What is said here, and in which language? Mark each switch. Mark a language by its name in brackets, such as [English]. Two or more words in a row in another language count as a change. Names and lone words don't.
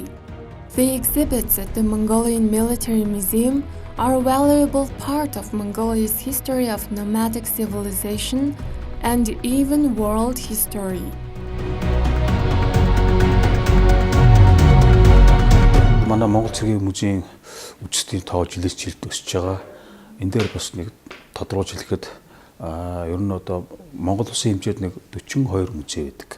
[English] The exhibits at the Mongolian Military Museum are a valuable part of Mongolia's history of nomadic civilization and even world history. [Mongolian] Манай Монгол цэргийн музейн үжигчдийн тоо жилээс жилд өсөж байгаа. Энэ дээр бас нэг тодруулж хэлэхэд ер нь одоо Монгол улсын хэмжээнд нэг 42 музей байдаг.